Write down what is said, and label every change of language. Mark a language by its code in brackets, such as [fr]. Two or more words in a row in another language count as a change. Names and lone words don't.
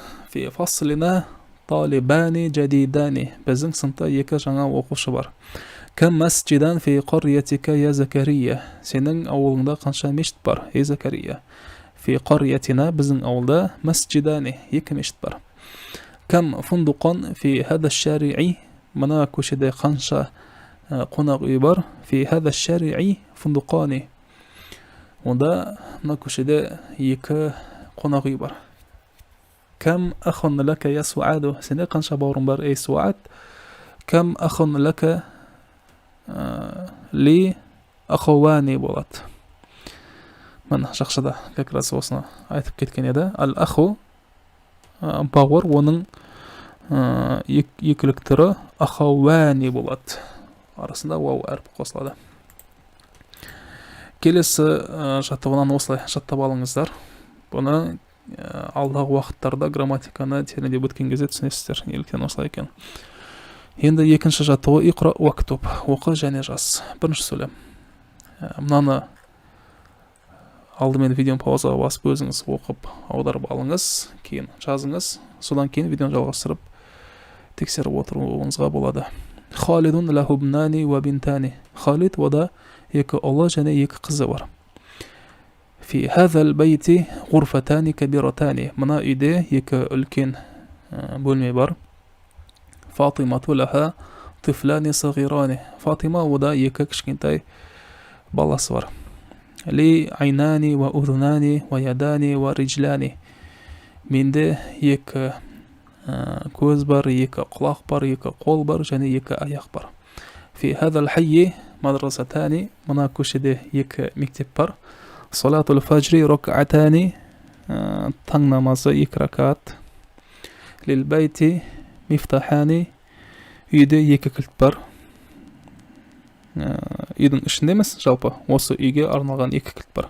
[ar] في فصلنا طالبان جديدان, [kk] біздің сыныпта екі жаңа оқушы бар. [ar] كم مسجدا في قريتك يا زكريا, [kk] сенің ауылыңда қанша мешіт бар, ей Закария? [ar] في قريتنا, [kk] біздің ауылда масджидани, екі мешіт бар. [ar] كم فندقا في هذا الشارع, [kk] мына көшеде қанша қонақ үй бар. [ar] في هذا الشارع فندقان. [kk] Онда мына көшеде екі қонақ үй бар. [ar] كم أخا لك يا سعاد. [kk] Сенде қанша бауырың бар, ей Суад? [ar] كم أخا لك لي أخوان [kk] болады. Мына жақшада [ru] как раз [kk] осыны айтып кеткен еді. Ал аху бауыр, оның екілік түрі ахауани болады. Арасында вау әрпі қосылады. Келесі жаттығынан осылай жаттап алыңыздар. Бұны алдағы уақыттарда грамматиканы тереңдеп өткен кезде түсінесіздер, неліктен осылай екен. Енді екінші жаттығу [ar] اقرأ واكتب. [kk] Оқы және жаз. Бірінші сөйлем. Мынаны алдымен видеоны паузаға басып өзіңіз оқып аударып алыңыз, кейін жазыңыз. Содан кейін видеоны жалғастырып тексеріп отыруыңызға болады. [ar] خالد له ابنان وبنتان. [kk] Халид ода екі ұлы және екі қызы бар. [ar] في هذا البيت غرفتان كبيرتان. [kk] Мына үйде екі үлкен бөлме бар. [ar] فاطمة لها طفلان صغيران. [kk] Фатима ода екі кішкентай баласы бар. [ar] لي عينان وأذنان ويدان ورجلان. [kk] Менде екі көз бар, екі құлақ бар, екі қол бар және екі аяқ бар. [ar] في هذا الحي مدرستان. [kk] Мына көшеде екі мектеп бар. [ar] صلاة الفجر ركعتان. [kk] Таң намазы екі ракат. [ar] للبيت مفتاحان. [kk] Үйде екі кілт бар. Үйдің ішінде емес, жалпы осы үйге арналған екі кілт бар.